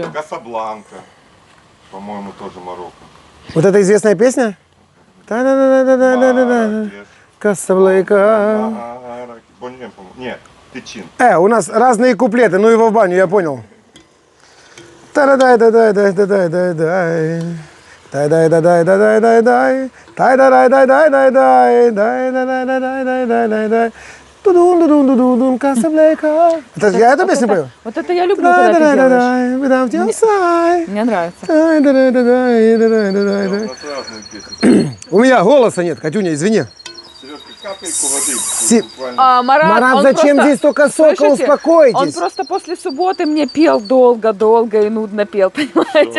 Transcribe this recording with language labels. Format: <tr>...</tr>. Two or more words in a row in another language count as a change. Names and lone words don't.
<ru>Касабланка, по-моему, тоже Марокко. Вот эта известная песня? Та-да-да-да-да-да-да. Маракеш, Касаблайка. Маракеш. Боннем, по-моему. Нет, Тичин. У нас разные куплеты, ну его в баню, я понял. Та-да-дай-да-дай-да-дай-да-дай-дай. Тай-дай-да-дай-да-дай-дай-дай. Тай-да-дай-дай-дай-дай-дай. Дай-да-дай-дай-дай-дай-дай. Тудун-дудун-дудун, Касаблайка. Это я эту песню пою? Вот это я люблю, когда ты делаешь. Дай-да-дай-дай,</ru> <en>without your side.</en> <ru>Мне нравится. Дай-да-дай-дай-дай-дай-дай. У нас разные песни. У меня голоса нет, Катюня, извини. Сережка, капельку воды. Си- Буквально. А, Марат, он зачем просто- здесь столько сока? Слышите? Успокойтесь. Он просто после субботы мне пел долго-долго и нудно пел, понимаете?</ru>